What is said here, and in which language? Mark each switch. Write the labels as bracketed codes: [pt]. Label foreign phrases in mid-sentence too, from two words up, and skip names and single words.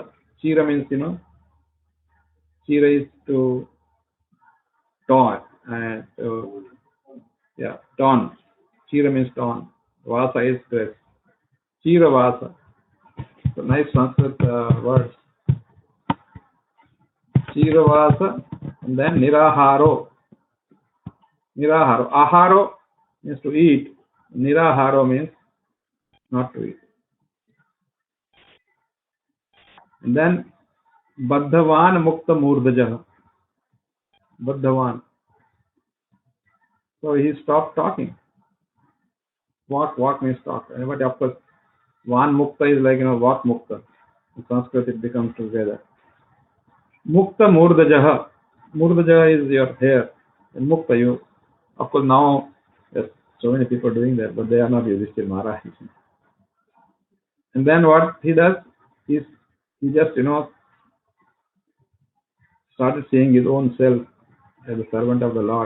[en] Chira means, Chira is to torn, and torn. Chira means torn. Vasa is dress. Chiravasa. So nice Sanskrit words. Chiravasa, and then Niraharo. Niraharo. Aharo means to eat. Niraharo means not to eat. And then [sa] Baddhavan Mukta Murdhaja. [en] Baddhavan. So he stopped talking. Walk means talk. But of course, [sa] Van Mukta [en] is like, walk Mukta. In Sanskrit it becomes together. [sa] Mukta Murdhaja. [en] Murdhaja is your hair. And Mukta, you. Of course, now there's so many people doing that, but they are not Yudhishthira Maharaj. And then what he does is he just, started seeing his own self as a servant of the Lord.